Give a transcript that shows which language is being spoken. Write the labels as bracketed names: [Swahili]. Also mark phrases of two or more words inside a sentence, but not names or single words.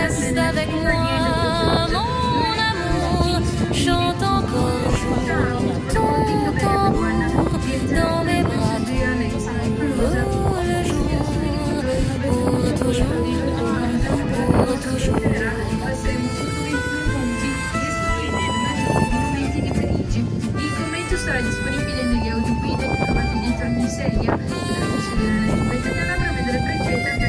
[French] Reste avec moi, mon amour. Chante encore, joue ton tambour. Dans mes bras, trouve le jour. Pour toujours, pour toujours. [Italian] Il commento sarà disponibile negli audioguide trovati dentro ogni serie. La consigliere italiana prevede le